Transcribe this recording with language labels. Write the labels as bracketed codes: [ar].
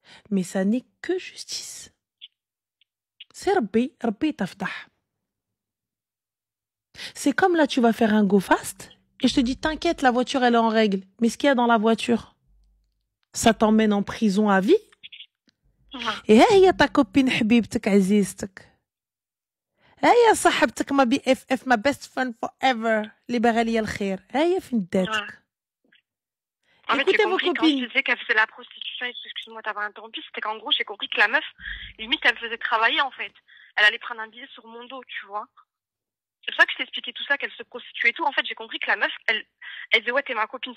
[fr] Mais ça n'est que justice. C'est [ar] Rabbi tafdah. [fr] C'est comme là, tu vas faire un go fast et je te dis, t'inquiète, la voiture, elle est en règle. Mais ce qu'il y a dans la voiture, ça t'emmène en prison à vie. Et [ar] هي [fr] ta copine [ar] حبيبتك عزيزتك. هي صاحبتك ما BFF ma [en] best friend forever [ar] اللي باغا ليا الخير. هي فين داتك. [fr] Écoutez vos copines. Quand je disais qu'elle faisait la prostitution, excuse-moi d'avoir interrompu, c'était qu'en gros, j'ai compris que la meuf, limite, elle me faisait travailler, en fait. Elle allait prendre un billet sur mon dos, tu vois. C'est pour ça que je t'ai expliqué tout ça, qu'elle se prostituait et tout. En fait, j'ai compris que la meuf, elle disait, ouais, t'es ma copine.